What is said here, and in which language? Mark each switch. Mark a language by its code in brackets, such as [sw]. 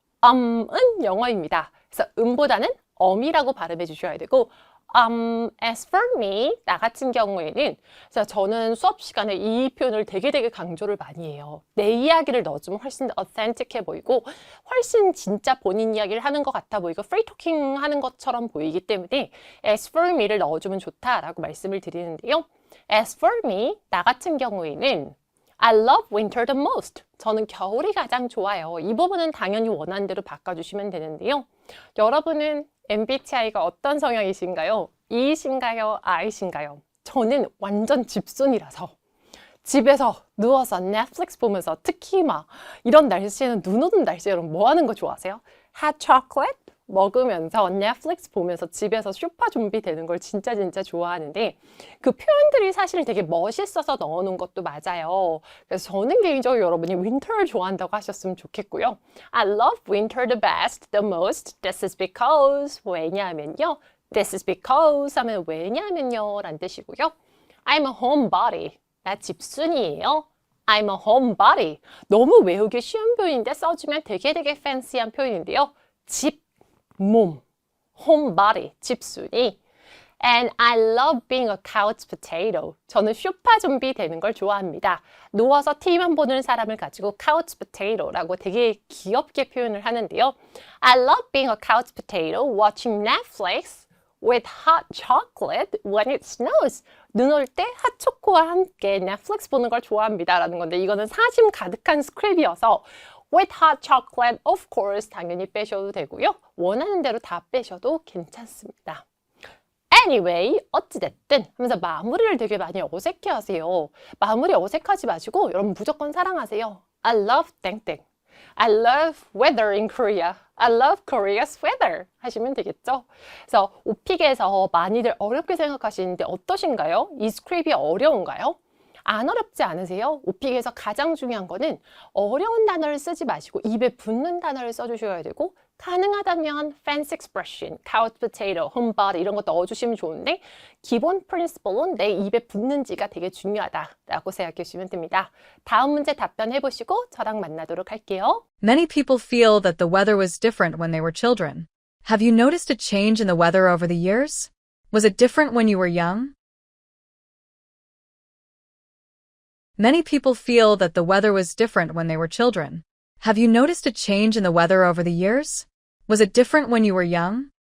[ko] 은 영어입니다. 그래서 음보다는 엄이라고 발음해 주셔야 되고 [en] as for me, [ko] 나 같은 경우에는 저는 수업 시간에 이 표현을 되게 강조를 많이 해요. 내 이야기를 넣어주면 훨씬 더 authentic해 보이고 훨씬 진짜 본인 이야기를 하는 것 같아 보이고 free talking 하는 것처럼 보이기 때문에 [en] as for me [ko] 를 넣어주면 좋다라고 말씀을 드리는데요. [en] as for me, [ko] 나 같은 경우에는 [en] I love winter the most. [ko] 저는 겨울이 가장 좋아요. 이 부분은 당연히 원하는 대로 바꿔주시면 되는데요. 여러분은 MBTI가 어떤 성향이신가요? E이신가요? I이신가요? 저는 완전 집순이라서 집에서 누워서 넷플릭스 보면서 특히 막 이런 날씨에는 눈 오는 날씨에 여러분 뭐 하는 거 좋아하세요? 핫 초콜릿 먹으면서 넷플릭스 보면서 집에서 슈퍼 좀비 되는 걸 진짜 좋아하는데 그 표현들이 사실 되게 멋있어서 넣어놓은 것도 맞아요. 그래서 저는 개인적으로 여러분이 윈터를 좋아한다고 하셨으면 좋겠고요. [en] I love winter the best, the most. This is because [ko] 왜냐하면요. [en] This is because [ko] 하면 왜냐하면요 라는 뜻이고요. [en] I'm a homebody. [ko] 나 집순이에요. [en] I'm a homebody. [ko] 너무 외우기 쉬운 표현인데 써주면 되게 팬시한 표현인데요. 집, 몸. homebody, 집순이. [en] And I love being a couch potato. [ko] 저는 쇼파 좀비 되는 걸 좋아합니다. 누워서 TV만 보는 사람을 가지고 couch potato라고 되게 귀엽게 표현을 하는데요. [en] I love being a couch potato, watching Netflix with hot chocolate when it snows. [ko] 눈 올 때 핫초코와 함께 넷플릭스 보는 걸 좋아합니다. 라는 건데 이거는 사심 가득한 스크립이어서 [en] with hot chocolate, of course, [ko] 당연히 빼셔도 되고요. 원하는 대로 다 빼셔도 괜찮습니다. Anyway, 어찌됐든 하면서 마무리를 되게 많이 어색해 하세요. 마무리 어색하지 마시고 여러분 무조건 사랑하세요. [en] I love 땡땡. I love weather in Korea. I love Korea's weather [ko] 하시면 되겠죠. 그래서 오픽에서 많이들 어렵게 생각하시는데 어떠신가요? 이 스크립이 어려운가요? 안 어렵지 않으세요? 오픽에서 가장 중요한 거는 어려운 단어를 쓰지 마시고 입에 붙는 단어를 써주셔야 되고 가능하다면 [en] fancy expression, couch potato, homebody [ko] 이런 거 넣어주시면 좋은데 기본 프린시플은 내 입에 붙는지가 되게 중요하다라고 생각해 주시면 됩니다. 다음 문제 답변해보시고 저랑 만나도록 할게요. [en] Many people feel that the weather was different when they were children. Have you noticed a change in the weather over the years? Was it different when you were young? Many people feel that the weather was different when they were children. Have you noticed a change in the weather over the years? Was it different when you were young?